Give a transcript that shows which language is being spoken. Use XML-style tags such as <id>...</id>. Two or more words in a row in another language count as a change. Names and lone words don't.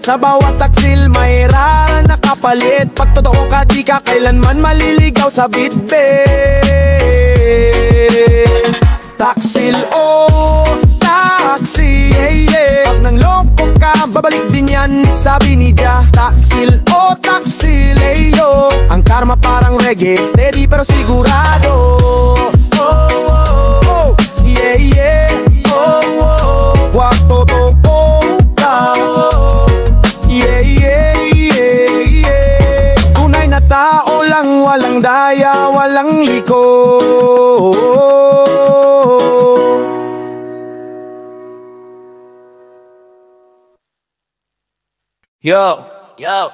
<tl>Sa bawat taksil may rara na kapalit. Pag totoo ka, di ka kailanman maliligaw sa bitbit. Taksil, oh, taksi,</tl> <en>yeah, yeah.</en> <tl>Pag nang loko ka, babalik din yan, sabi ni Jah. Taksil, oh, taksil, eh, yo. Ang karma parang reggae, steady pero sigurado.</tl> <en>Oh, oh, oh, yeah, yeah.</en> <tl>Oh, oh, wag totoo ka.</tl> <en>Yeah, yeah, yeah, yeah.</en> <tl>Tunay na tao lang, walang daya, walang liko. Yo, yo.</tl>